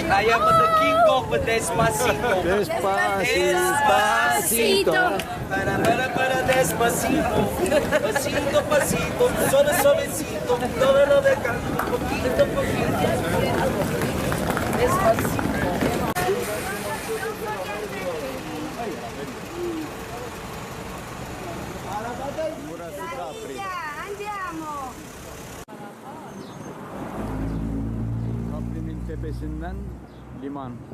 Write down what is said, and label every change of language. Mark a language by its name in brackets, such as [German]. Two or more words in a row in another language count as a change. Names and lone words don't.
[English] I am the king of Despacito. [Spanish] Despacito. Para despacito. Pasito, pasito, suave, suavecito. Todo lo de canto, poquito, poquito. Despacito. [Turkish] Burası Capri. [Italian] Andiamo. [Turkish] Capri'nin tepesinden liman.